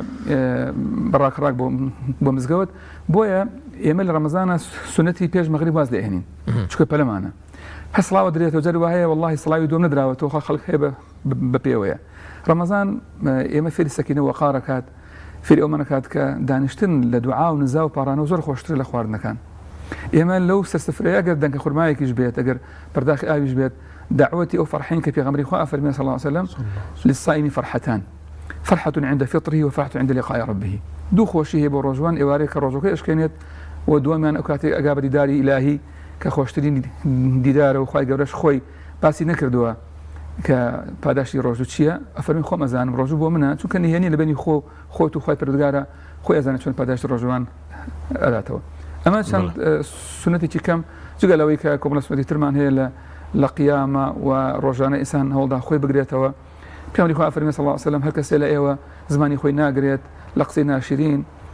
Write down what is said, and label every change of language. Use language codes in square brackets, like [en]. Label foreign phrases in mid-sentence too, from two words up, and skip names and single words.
[ckb] بە ڕاکڕاک بۆ مزگەوت بۆیە ئێمە لە ڕەمەزانە سنەتی پێش مەغریب واز لێهێنین چونکە پەلەمانە هەسڵاوە درێتەوە جەر وایە والله سڵاوی دوم نەدراوەتەوە خەڵک هەیە بە پێوەیە ڕەمەزان ئێمە فێری سەکینە وەقارەکات فێری ئەومانەکات کە دانیشتن لە دوعا و نزا و پارانە زۆر خۆشتر لە خواردنەکان ئێمە لەو سەرسفرەیە ئەگەر دەنگە خورمایەکیش بێت ئەگەر پەرداخی ئاویش بێت دعوەتی ئەو فەرحین کە پێغەمبەری خوا فەرمی [ar] صلی الله عليه وسلم للصائم فرحتان فرحة عند فطره وفرحة عند لقاء ربه [ckb] دوو خۆشی هەیە بۆ ڕۆژوان ئێوارەیە کە ڕۆژەکەی ئەشکێنێت و دووەمیان ئەو کاتێک ئەگا بە دیداری ئیلاهی کە خۆشترین دیدارە و خوای گەورەش خۆی باسی نەکردووە کە پاداشتی ڕۆژوو چییە ئەفەرمی خۆم ئەزانم ڕۆژوو بۆ منە چونکە نهێنی لە بینی خۆت و خوای پەروەردگارە خۆی ئەزانێت چۆن پاداشتی ڕۆژوان ئەداتەوە ئەمە چەند سنەتێکی کەم جگە لەوەی کە کۆمەڵە سنەتی ترمان هەیە لە قیامە و ڕۆژانە ئینسان هەوڵدا خۆی بگرێتەوە پێغەمبەری خوا فەرمی [ar] صلی الله علیه و سلم [ckb] هەر کەسێ لە ئێوە زمانی خۆی ناگرێت لە قسەی ناشرین